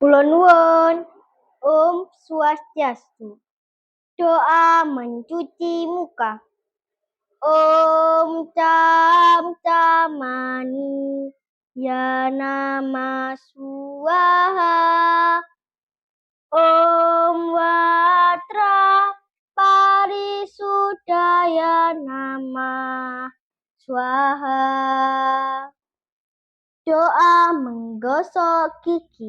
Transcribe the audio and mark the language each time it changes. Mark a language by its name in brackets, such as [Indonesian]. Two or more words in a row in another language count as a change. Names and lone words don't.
[Javanese] Kula nuwun. [Sanskrit] Om Swastiastu. [Indonesian] Doa mencuci muka. [Sanskrit] Om Cam Camani Ya Nama Swaha. Om Watra Parisudaya Nama Swaha. [Indonesian] Doa menggosok gigi.